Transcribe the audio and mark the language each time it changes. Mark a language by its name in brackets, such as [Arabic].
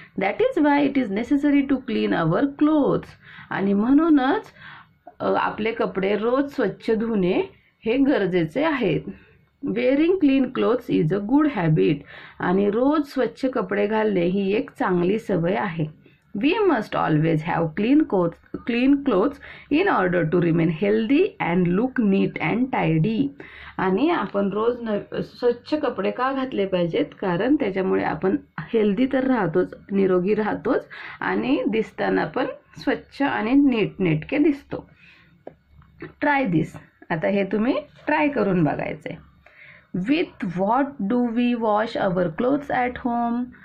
[English] That is why it is necessary to clean our clothes. [Marathi] आणि म्हणूनच आपले कपडे रोज स्वच्छ धुणे हे गरजेचे आहेत. [English] Wearing clean clothes is a good habit. [Marathi] आणि रोज स्वच्छ कपडे घालणे ही एक चांगली सवय आहे. [English] We must always have clean clothes in order to remain healthy and look neat and tidy. [Marathi] आणि आपण रोज स्वच्छ कपडे का घातले पाहिजेत? कारण त्याच्यामुळे आपण हेल्दी तर राहतोच, निरोगी राहतोच, आणि दिसताना पण स्वच्छ आणि नीटनेटके दिसतो. [English] Try this. [Marathi] आता हे तुम्ही ट्राय करून बघायचे. [English] With what do we wash our clothes at home.